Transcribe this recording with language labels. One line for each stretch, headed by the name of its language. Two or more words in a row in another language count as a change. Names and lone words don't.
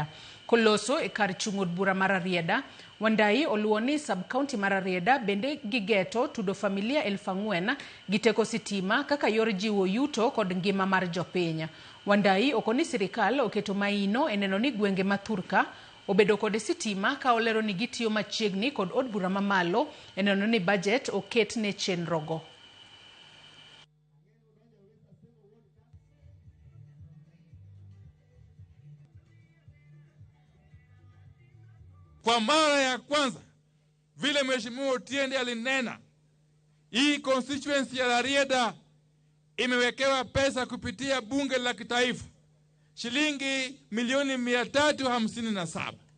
Luo (Kenya and Tanzania): Koloso e kar chung od bura mar Rarieda, Wandayi oluwo ni sub-county mar Rarieda bende gigeto tudo familia 4,000 gi teko sitima kaka yor jiwo yuto kod ngima mar jopiny. Wandayi okoni sirikal oketo maino eneno ni gwenge mathurka obedo kod sitima ka olero ni gitiyo machiegni kod od bura mamalo eneno ni budget oket ne chenrogo.
Swahili: Kwa mara ya kwanza vile Mheshimiwa Otiende alinena, hii constituency ya Rarieda imewekewa pesa kupitia bunge la kitaifa shilingi milioni 357